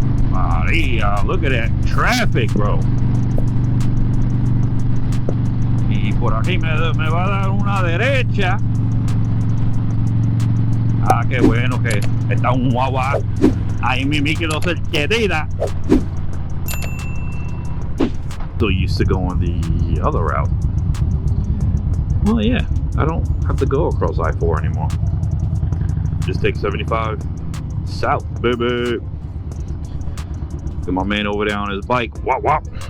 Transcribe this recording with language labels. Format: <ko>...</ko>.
<en>María, look at that traffic, bro.</en> <es>Y por aquí me va a dar una derecha. Ah, qué bueno que está un guagua ahí mi micro cerquetita.</es> <en>So used to go on the other route. Well, yeah, I don't have to go across I-4 anymore. Just take 75 south, baby. Got my man over there on his bike. Wop wop.</en>